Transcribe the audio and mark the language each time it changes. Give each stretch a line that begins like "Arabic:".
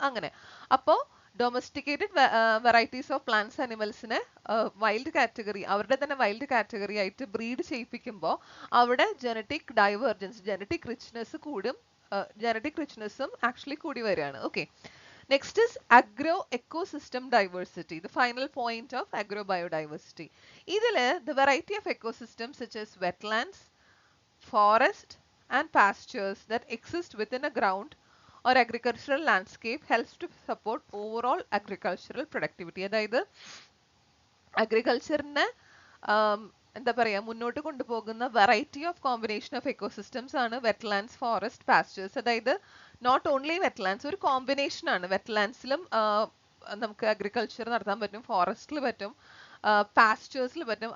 Malayalam: അങ്ങനെ അപ്പോൾ domesticated varieties of plants ആനിമൽസിനെ wild category, അവരുടെ തന്നെ വൈൽഡ് കാറ്റഗറി ആയിട്ട് ബ്രീഡ് ചെയ്യിപ്പിക്കുമ്പോൾ അവിടെ ജനറ്റിക് ഡൈവേർജൻസ്, ജനറ്റിക് റിച്ച്നെസ് കൂടും, ജനറ്റിക് റിച്ച്നെസ്സും ആക്ച്വലി കൂടി വരികയാണ്.
English: Okay, next is agro ecosystem diversity, the final point of agro biodiversity.
Malayalam: ഇതില്
English: The variety of ecosystem such as wetlands, forest and pastures that exist within a ground or agricultural landscape helps to support overall agricultural productivity.
Malayalam: അതായത് അഗ്രികൾച്ചറിനെ എന്താ പറയാ മുന്നോട്ട് കൊണ്ടുപോകുന്ന variety of combination of ecosystems ആണ് wetlands, forest, pastors. അതായത്
English: not only wetlands,
Malayalam: ഒരു combination ആണ്. വെറ്റ്ലാൻഡ്സിലും നമുക്ക് അഗ്രികൾച്ചർ നടത്താൻ പറ്റും, ഫോറസ്റ്റിൽ പറ്റും, പാസ്റ്റേഴ്സിൽ പറ്റും.